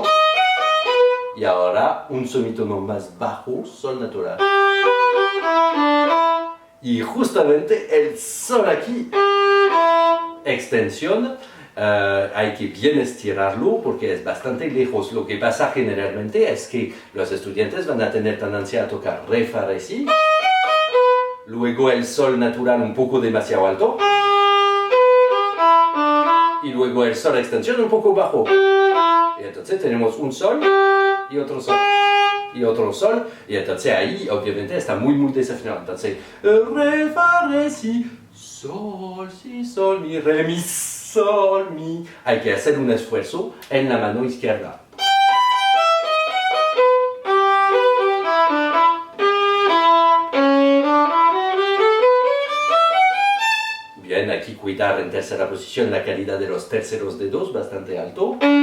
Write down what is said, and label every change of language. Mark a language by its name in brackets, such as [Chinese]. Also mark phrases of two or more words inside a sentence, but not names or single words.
[Spanish] Y ahora un semitono más bajo, sol natural. Y justamente el sol aquí, extensión, hay que bien estirarlo porque es bastante lejos. Lo que pasa generalmente es que los estudiantes van a tener tendencia a tocar re, fa, re, si. Luego el sol natural un poco demasiado alto. Y luego el sol extensión un poco bajo. Y entonces tenemos un sol y otro sol. Y otro sol. Y entonces ahí obviamente está muy desafinado. Entonces, re, fa, re, si, sol, si, sol, mi, re, mi, sol, mi. Hay que hacer un esfuerzo en la mano izquierda. Bien, aquí cuidar en tercera posición la calidad de los terceros dedos, bastante alto.